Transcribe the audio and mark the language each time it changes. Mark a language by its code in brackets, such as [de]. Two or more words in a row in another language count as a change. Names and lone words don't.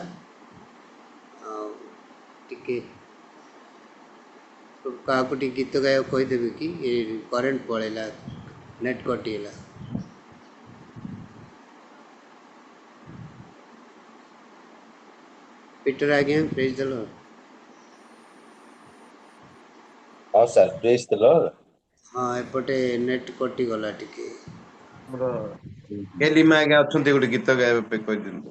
[or] ଆଉ ଟିକେ କାହାକୁ ଟିକେ ଗୀତ ଗାଇବାକୁ କହିଦେବେ କି କରେଣ୍ଟ ପଳେଇଲା, ନେଟ୍ କଟିଗଲା। Peter ଆଜ୍ଞା, [en] praise the Lord. [hi] हाँ सर, [en] Praise the Lord. [or] ହଁ ଏପଟେ ନେଟ୍ କଟିଗଲା ଟିକେ। ଆମର କେଲିମା ଆଜ୍ଞା ଅଛନ୍ତି ଗୋଟେ ଗୀତ ଗାଇବା ପାଇଁ କହିଦିଅନ୍ତୁ।